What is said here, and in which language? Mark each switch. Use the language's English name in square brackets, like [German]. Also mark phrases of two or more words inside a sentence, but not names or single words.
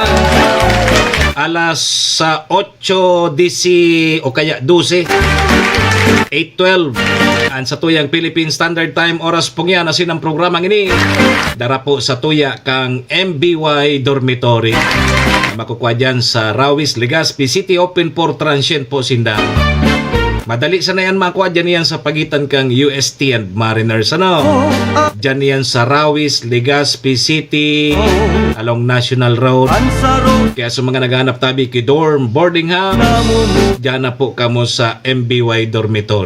[Bikol] Alas sa 8:10 o kaya 12. 8:12 ang sa tuyang Philippine Standard Time oras pong yan asin ang programang ini dara po sa tuya kang MBY Dormitory makukuha dyan sa Rawis, Legazpi City, [English] open for transient [Bikol] po sinda. Madali sana yan makuha dyan yan sa pagitan kang UST and Mariners ano. Dyan yan sa Rawis, Legazpi City along National Road. Kaya sa mga naghanap tabi ki dorm, boarding house, dyan na po kamo sa MBY Dormitory.